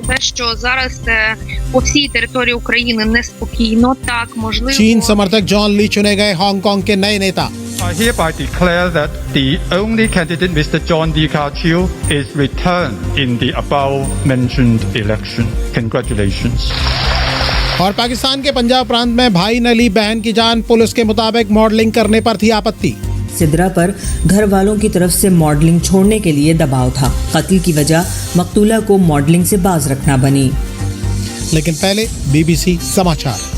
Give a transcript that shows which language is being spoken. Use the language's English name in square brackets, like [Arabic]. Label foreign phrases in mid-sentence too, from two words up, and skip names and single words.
[Ukrainian] те, що зараз по всій території України неспокійно, так можливо. [Hindi] चीन समर्थक जॉन ली चुने गए हांगकांग के नए नेता। [English] I hereby declare that the only candidate, Mr. John Lee Ka-chiu, is returned in the above-mentioned election. Congratulations. [Hindi] और पाकिस्तान के पंजाब प्रांत में भाई ने ली बहन की जान, पुलिस के मुताबिक मॉडलिंग करने पर थी आपत्ति। सिद्रा पर घर वालों की तरफ से मॉडलिंग छोड़ने के लिए दबाव था। कत्ल की वजह मकतूला को मॉडलिंग से बाज रखना बनी। लेकिन पहले बीबीसी समाचार।